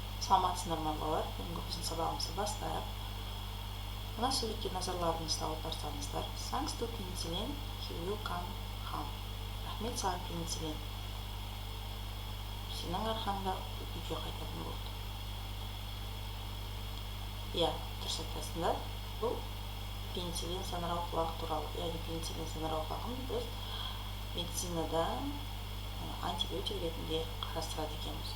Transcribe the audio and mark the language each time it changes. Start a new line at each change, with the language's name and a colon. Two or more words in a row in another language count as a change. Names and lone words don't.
Kazakh: Саламатсыздар ма балалар? Бүгінгі біздің сабағымызды бастайық. Мына суретке назарларыңызды аударсаңыздар,
English: thanks to penicillin, he will come home.
Kazakh: Рахмет саған пенициллин. Сенің арқаңда үйге қайтатын болды. Иә, дұрыс айтасыңдар. Бұл пенициллин саңырауқұлағы туралы. Яғни пенициллин саңырауқұлағын біз медицинада антибиотик ретінде қарастырады екенбіз.